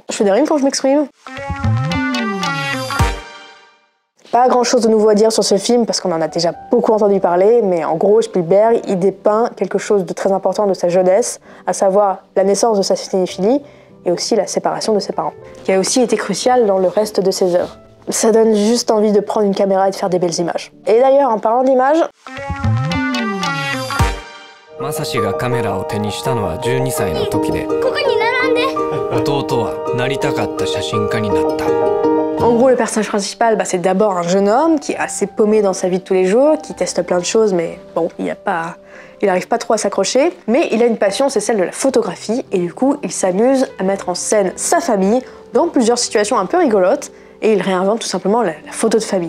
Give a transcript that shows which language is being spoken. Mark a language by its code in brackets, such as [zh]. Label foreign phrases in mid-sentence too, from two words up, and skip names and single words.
[fr] Je fais des rimes quand je m'exprime. Pas grand chose de nouveau à dire sur ce film parce qu'on en a déjà beaucoup entendu parler, mais en gros Spielberg il dépeint quelque chose de très important de sa jeunesse, à savoir la naissance de sa cinéphilie et aussi la séparation de ses parents, qui a aussi été crucial dans le reste de ses œuvres. Ça donne juste envie de prendre une caméra et de faire des belles images. Et d'ailleurs, en parlant d'images... [ja] Masashiがカメラを手にしたのは12歳の時で、ここに並んで。弟はなりたかった写真家になった。 [fr] En gros, le personnage principal, c'est d'abord un jeune homme qui est assez paumé dans sa vie de tous les jours, qui teste plein de choses, mais bon, il n'arrive pas trop à s'accrocher. Mais il a une passion, c'est celle de la photographie, et du coup, il s'amuse à mettre en scène sa famille dans plusieurs situations un peu rigolotes, et il réinvente tout simplement la photo de famille.